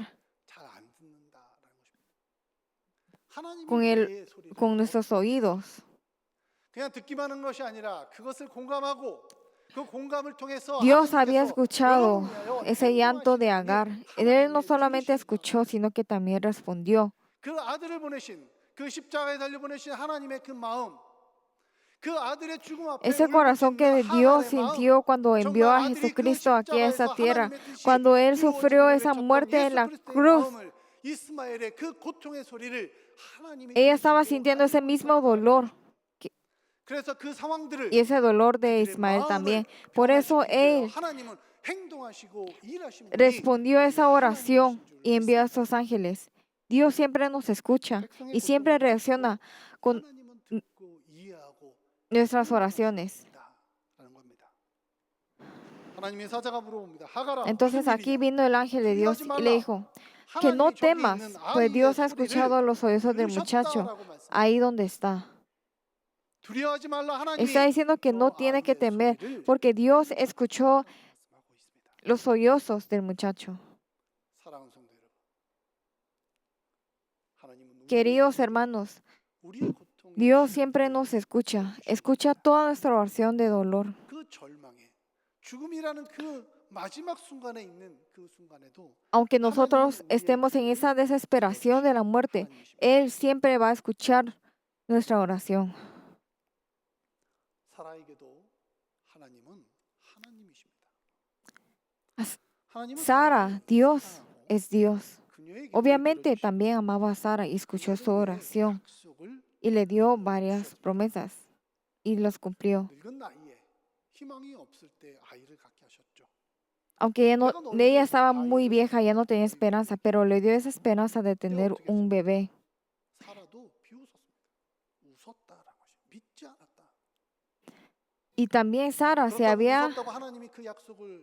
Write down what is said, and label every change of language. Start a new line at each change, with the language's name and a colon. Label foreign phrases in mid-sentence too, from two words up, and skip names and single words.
Korean: 잘 안 듣는다라는 것입니다. 하나님이
Spanish: con
Korean: 우리의 소리를
Spanish: con nuestros oídos.
Korean: 그냥 듣기만 하는 것이 아니라 그것을 공감하고 그 공감을 통해서
Spanish: Dios había
Korean: 하나님께서
Spanish: escuchado
Korean: 여러분을 위하여
Spanish: ese llanto de
Korean: 행동하시는
Spanish: Agar.
Korean: 분이
Spanish: Él no
Korean: 하나님의
Spanish: solamente
Korean: 들으시는
Spanish: escuchó, sino que también respondió.
Korean: 그 아들을 보내신 그 십자가에 달려 보내신 하나님의 그 마음 그 아들의 죽음 앞에
Spanish: Ese corazón que Dios sintió cuando envió a Jesucristo aquí a esa tierra, cuando Él sufrió esa muerte en la cruz,
Korean: 이스마엘의 그 고통의 소리를 하나님이
Spanish: Ella estaba
Korean: 들으시고
Spanish: sintiendo ese
Korean: 하나님은
Spanish: mismo
Korean: 전달하고
Spanish: dolor
Korean: 계십니다. 그래서 그 상황들을
Spanish: y ese dolor de
Korean: 그들의
Spanish: Ismael
Korean: 마음을
Spanish: también. Por eso
Korean: 변화시키기 위하여
Spanish: él
Korean: 하나님은 행동하시고 일하신 분이
Spanish: respondió a
Korean: 우리
Spanish: esa oración
Korean: 하나님이신 줄
Spanish: y envió a
Korean: 믿습니다.
Spanish: esos ángeles. Dios siempre nos escucha
Korean: 백성의
Spanish: y siempre
Korean: 고통을 듣고
Spanish: reacciona con
Korean: 하나님은 듣고 이해하고
Spanish: nuestras
Korean: 행동하시는
Spanish: oraciones.
Korean: 분이다라는 겁니다. 하나님의 사자가 물어봅니다. 하갈아 무슨
Spanish: Entonces aquí
Korean: 일이냐?
Spanish: vino el ángel de
Korean: 두려워하지
Spanish: Dios y le
Korean: 말라.
Spanish: dijo, que no
Korean: 하나님이 저기 있는
Spanish: temas, pues
Korean: 아이의
Spanish: Dios ha escuchado
Korean: 소리를
Spanish: los sollozos del muchacho
Korean: 들으셨다라고 말씀합니다.
Spanish: ahí donde está.
Korean: 두려워하지 말라.
Spanish: Está
Korean: 하나님이
Spanish: diciendo que no
Korean: 저
Spanish: tiene que
Korean: 아이의
Spanish: temer
Korean: 소리를
Spanish: porque Dios escuchó
Korean: 들으셨다라고 말씀하고 있습니다.
Spanish: los sollozos del muchacho.
Korean: 사랑하는 성도 여러분, 하나님은
Spanish: Queridos hermanos,
Korean: 우리의 고통에
Spanish: Dios siempre nos escucha, escucha toda nuestra oración de dolor.
Korean: 그 절망에 죽음이라는 그 마지막 순간에 있는 그 순간에도
Spanish: Aunque nosotros estemos en esa desesperación de la muerte, Él siempre va a escuchar nuestra oración.
Korean: 사라에게도 하나님은 하나님이십니다.
Spanish: As-
Korean: 하나님은
Spanish: Sara, Dios
Korean: 사랑하고
Spanish: es Dios.
Korean: 그녀의 기도를
Spanish: Obviamente
Korean: 들어주시고
Spanish: también amaba a Sara y escuchó su oración
Korean: 약속을
Spanish: y le dio varias promesas y las cumplió.
Korean: 늙은 나이에 희망이 없을 때 아이를 갖게 하셨죠.
Spanish: Aunque ella estaba muy vieja, ya no tenía esperanza, pero le dio esa esperanza de tener un bebé.
Korean: 사라도 비웃었습니다. 웃었다라는 것이 믿지 않았다.
Spanish: Y también Sara se
Korean: 그렇다고
Spanish: había
Korean: 웃었다고 하나님이 그 약속을